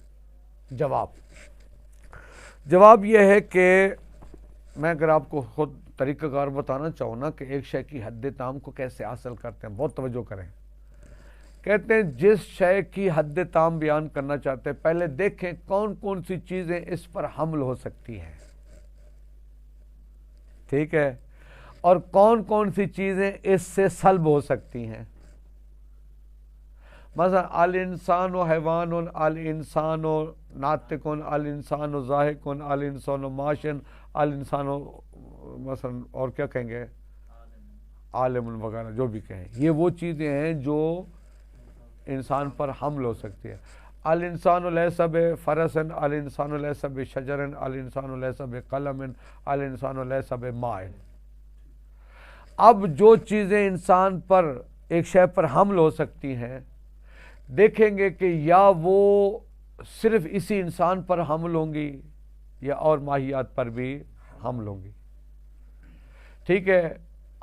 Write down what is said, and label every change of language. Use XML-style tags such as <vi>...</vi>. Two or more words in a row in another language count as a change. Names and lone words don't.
<ur>جواب یہ ہے کہ میں اگر آپ کو خود طریقہ کار بتانا چاہوں نا کہ ایک شے کی حد تام کو کیسے حاصل کرتے ہیں، بہت توجہ کریں۔ کہتے ہیں جس شے کی حد تام بیان کرنا چاہتے ہیں، پہلے دیکھیں کون کون سی چیزیں اس پر حمل ہو سکتی ہیں، ٹھیک ہے، اور کون کون سی چیزیں اس سے سلب ہو سکتی ہیں۔ مثلا</ur> <ar>الانسان و حیوان، الانسان و ناطق، الانسان و ضاحک، الانسان و معاشن، الانسان و</ar> <ur>مثلا اور کیا کہیں گے، عالم وغیرہ جو بھی کہیں، یہ وہ چیزیں ہیں جو انسان پر حمل ہو سکتی ہے۔</ur> <ar>الانسان لیس بفرس، الانسان لیس بشجر، الانسان لیس بقلم، الانسان لیس بماء۔</ar> <ur>اب جو چیزیں انسان پر ایک شے پر حمل ہو سکتی ہیں، دیکھیں گے کہ یا وہ صرف اسی انسان پر حمل ہوں گی یا اور ماہیات پر بھی حمل ہوں گی، ٹھیک ہے۔</ur>